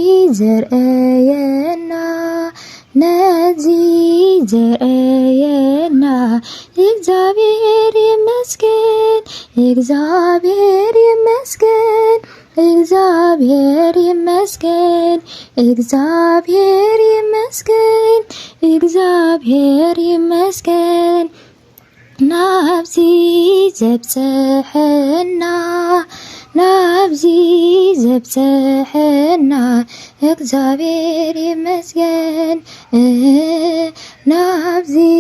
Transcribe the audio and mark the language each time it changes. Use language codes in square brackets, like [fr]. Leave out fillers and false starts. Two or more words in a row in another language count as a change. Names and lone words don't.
[ti] ዘርአየና ዘርአየና [am] እግዚአብሔር ይመስገን እግዚአብሔር ይመስገን እግዚአብሔር ይመስገን እግዚአብሔር ይመስገን እግዚአብሔር ይመስገን ናብዚ [ti] ዘብጽሕና ናብዚ ዘብጽሕና [am] እግዚአብሔር ይመስገን [ti] ናብዚ